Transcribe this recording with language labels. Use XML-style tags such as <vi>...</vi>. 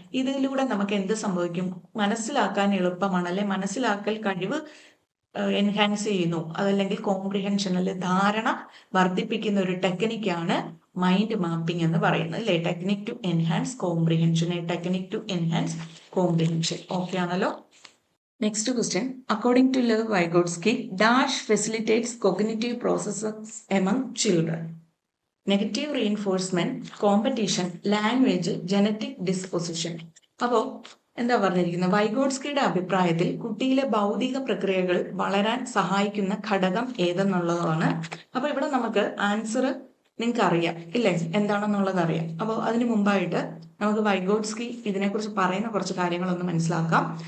<ml>ഇതിലൂടെ നമുക്ക് എന്ത് സംഭവിക്കും? മനസ്സിലാക്കാൻ എളുപ്പമാണ്, അല്ലെ മനസ്സിലാക്കൽ കഴിവ് എൻഹാൻസ് ചെയ്യുന്നു, അതല്ലെങ്കിൽ കോംപ്രിഹെൻഷൻ അല്ലെ ധാരണ വർദ്ധിപ്പിക്കുന്ന ഒരു ടെക്നിക്കാണ് മൈൻഡ് മാപ്പിംഗ് എന്ന് പറയുന്നത്, അല്ലെ?</ml> <en>Technique to enhance comprehension, technique to enhance comprehension. Okay</en> <ml>ആണല്ലോ?</ml> <en>Next question. According to Lev Vygotsky, dash facilitates cognitive processes among children. Negative reinforcement, competition, language, genetic disposition.</en> <ml>അപ്പോൾ എന്താ പറഞ്ഞിരിക്കുന്നത്? വൈഗോട്സ്കിയുടെ അഭിപ്രായത്തിൽ കുട്ടിയിലെ ഭൗതിക പ്രക്രിയകൾ വളരാൻ സഹായിക്കുന്ന ഘടകം ഏതെന്നുള്ളതാണ്. അപ്പൊ ഇവിടെ നമുക്ക് ആൻസർ നിങ്ങൾക്ക് അറിയാം, ഇല്ലേ? എന്താണെന്നുള്ളത് അറിയാം. അപ്പോൾ അതിന് മുമ്പായിട്ട് നമുക്ക് വൈഗോട്സ്കി ഇതിനെക്കുറിച്ച് പറയുന്ന കുറച്ച് കാര്യങ്ങളൊന്ന് മനസ്സിലാക്കാം.</ml>